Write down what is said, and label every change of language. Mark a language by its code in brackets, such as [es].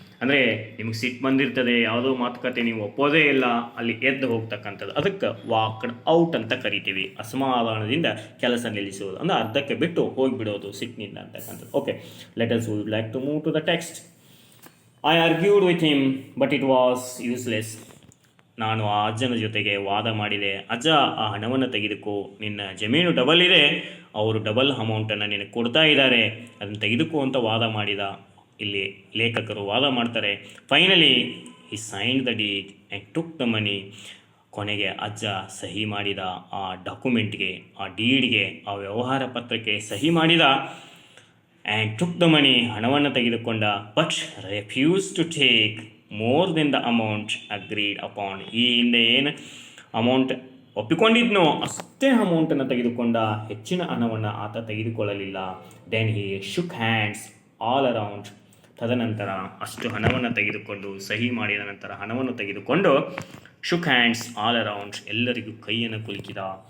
[kn] ಅಂದರೆ ನಿಮಗೆ ಸಿಟ್ಟು ಬಂದಿರ್ತದೆ, ಯಾವುದೋ ಮಾತುಕತೆ ನೀವು ಒಪ್ಪೋದೇ ಇಲ್ಲ, ಅಲ್ಲಿ ಎದ್ದು ಹೋಗ್ತಕ್ಕಂಥದ್ದು, ಅದಕ್ಕೆ ವಾಕ್ಡ್ ಔಟ್ ಅಂತ ಕರಿತೀವಿ. ಅಸಮಾಧಾನದಿಂದ ಕೆಲಸ ನಿಲ್ಲಿಸುವುದು ಅಂದರೆ ಅರ್ಧಕ್ಕೆ ಬಿಟ್ಟು ಹೋಗಿಬಿಡೋದು ಸಿಟ್ಟಿನಿಂದ ಅಂತಕ್ಕಂಥದ್ದು. [en] Okay, let us would like to move to the text. I argued with him but it was useless. [kn] ನಾನು ಆ ಅಜ್ಜನ ಜೊತೆಗೆ ವಾದ ಮಾಡಿದೆ. ಅಜ್ಜ, ಆ ಹಣವನ್ನು ತೆಗೆದುಕೋ, ನಿನ್ನ ಜಮೀನು ಡಬಲ್ ಇದೆ, ಅವರು ಡಬಲ್ ಅಮೌಂಟನ್ನು ನಿನಗೆ ಕೊಡ್ತಾ ಇದ್ದಾರೆ, ಅದನ್ನು ತೆಗೆದುಕೋ ಅಂತ ವಾದ ಮಾಡಿದ. ಇಲ್ಲಿ ಲೇಖಕರು ವಾದ ಮಾಡ್ತಾರೆ. [en] Finally he signed the deed and took the money. [kn] ಕೊನೆಗೆ ಅಜ್ಜ ಸಹಿ ಮಾಡಿದ, ಆ ಡಾಕ್ಯುಮೆಂಟ್ಗೆ, ಆ ಡೀಡ್ಗೆ, ಆ ವ್ಯವಹಾರ ಪತ್ರಕ್ಕೆ ಸಹಿ ಮಾಡಿದ. [en] and took the money, [kn] ಹಣವನ್ನು ತೆಗೆದುಕೊಂಡ. [en] but refused to take more than the amount agreed upon. [kn] ಈ ಹಿಂದೆ ಏನು ಅಮೌಂಟ್ ಒಪ್ಪಿಕೊಂಡಿದ್ನೋ ಅಷ್ಟೇ ಅಮೌಂಟನ್ನು ತೆಗೆದುಕೊಂಡ, ಹೆಚ್ಚಿನ ಹಣವನ್ನು ಆತ ತೆಗೆದುಕೊಳ್ಳಲಿಲ್ಲ. [en] Then he shook hands all around. [kn] ತದನಂತರ ಅಷ್ಟು ಹಣವನ್ನು ತೆಗೆದುಕೊಂಡು, ಸಹಿ ಮಾಡಿದ ನಂತರ ಹಣವನ್ನು ತೆಗೆದುಕೊಂಡು [en] shook hands all around, [kn] ಎಲ್ಲರಿಗೂ ಕೈಯನ್ನು ಕುಲುಕಿದ.